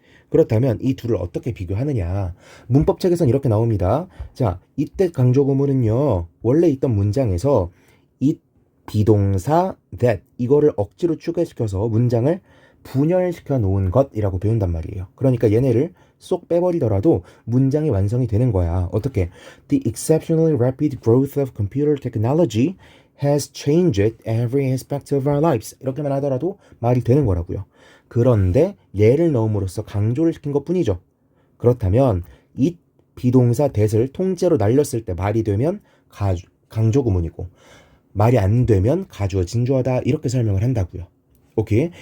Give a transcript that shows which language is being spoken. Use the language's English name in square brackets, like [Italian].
[Korean] 그렇다면 이 둘을 어떻게 비교하느냐? 문법책에선 이렇게 나옵니다. 자, 이때 강조 구문은요. 원래 있던 문장에서 it 비동사 that 이거를 억지로 추가시켜서 문장을 분열시켜 놓은 것이라고 배운단 말이에요. 그러니까 얘네를 쏙 빼버리더라도 문장이 완성이 되는 거야. 어떻게? [English] The exceptionally rapid growth of computer technology has changed every aspect of our lives. [Korean] 이렇게만 하더라도 말이 되는 거라고요. 그런데 얘를 넣음으로써 강조를 시킨 것뿐이죠. 그렇다면 이 비동사 that을 통째로 날렸을 때 말이 되면 강조 구문이고 말이 안 되면 가주어 진주어다 이렇게 설명을 한다고요. 오케이?